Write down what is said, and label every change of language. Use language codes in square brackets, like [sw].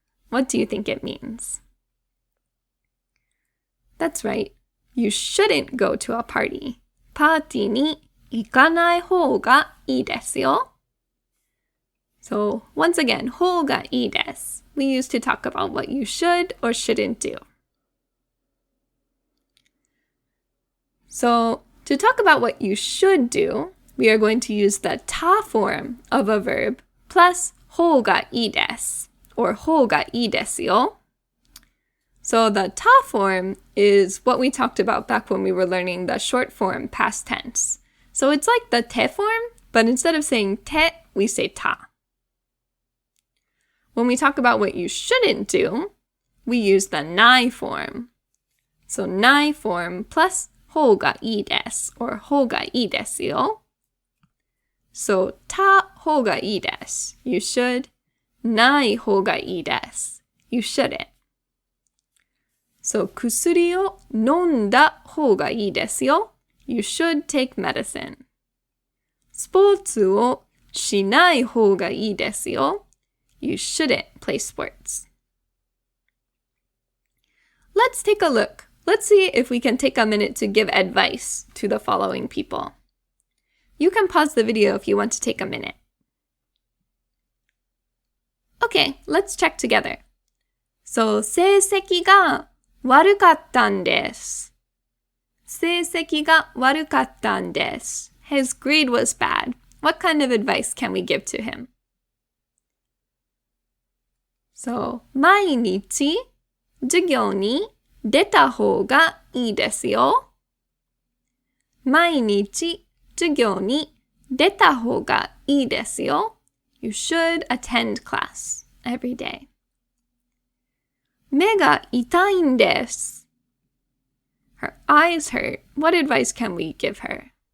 [en] What do you think it means? That's right. You shouldn't go to a party. [ja] パーティーに行かない方がいいですよ。 [en] So, once again, 方がいいです。 We use to talk about what you should or shouldn't do. So, to talk about what you should do, we are going to use the た form of a verb plus 方がいいです or 方がいいですよ. So the た form is what we talked about back when we were learning the short form past tense. So it's like the て form, but instead of saying て, we say た. When we talk about what you shouldn't do, we use the ない form. So ない form plus 方がいいです or 方がいいですよ. [ja] So, た方がいいです。 [en] You should. [ja] ない方がいいです。 [en] You shouldn't. [ja] So, 薬を飲んだ方がいいですよ。 [en] You should take medicine. [ja] スポーツをしない方がいいですよ。 [en] You shouldn't play sports. Let's take a look. Let's see if we can take a minute to give advice to the following people. You can pause the video if you want to take a minute. Okay, let's check together. [ja] So, 成績が悪かったんです。成績が悪かったんです。 [en] His grade was bad. What kind of advice can we give to him? [ja] So, 毎日授業に出た方がいいですよ。毎日授業に出た方がいいですよ。 [en] You should attend class every day. [ja] 目が痛いんです。 [en] Her eyes hurt. What advice can we give her?